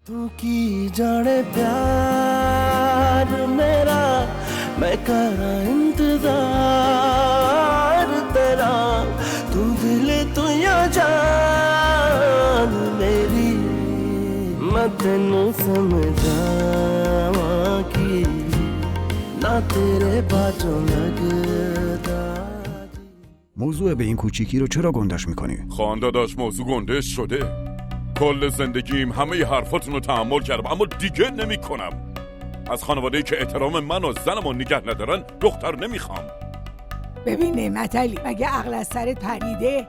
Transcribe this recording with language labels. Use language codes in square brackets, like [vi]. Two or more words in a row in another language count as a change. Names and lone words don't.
[pa] ਤੂ ਕੀ ਜਾਣੇ ਪਿਆਰ ਮੇਰਾ ਮੈਂ ਕਰ ਇੰਤਜ਼ਾਰ ਤੇਰਾ ਤੂ ਦਿਲ ਤੂ ਯਾ ਜਾਨ ਮੇਰੀ ਮੈਂ ਤੈਨੂੰ ਸਮਝਾਵਾਂ ਕੀ ਨਾ ਤੇਰੇ ਬਾਝੋਂ ਲਗਦਾ [fa] موضوع به این کوچیکی رو چرا گندش میکنی؟ خان داداش موضوع گندش شده. کل زندگیم همه حرفاتون رو تحمل کردم اما دیگه نمیکنم. از خانواده‌ای که احترام من و زنمو نگه ندارن دختر نمیخوام. ببین نعمت علی، مگه عقل از سرت پریده؟